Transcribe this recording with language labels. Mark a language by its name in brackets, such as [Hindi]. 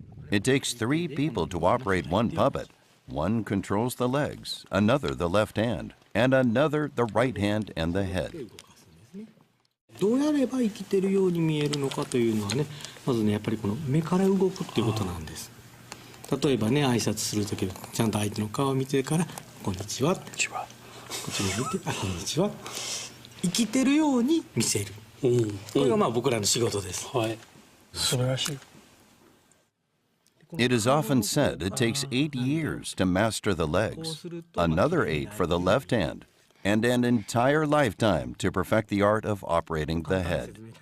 [English] It takes 3 people to operate one puppet. One controls the legs, another the left hand, and another the right hand and the head. [Japanese] どうやれば生きてるように見えるのかというのはね、まずねやっぱりこの目から動くっていうことなんです。例えばね挨拶する時ちゃんと相手の顔を見てから「こんにちは」こっちも見て「こんにちは」生きてるように見せる、これがまあ僕らの仕事です。はい。素晴らしい。 [English] It is often said it takes 8 years to master the legs, another 8 for the left hand, and an entire lifetime to perfect the art of operating the head.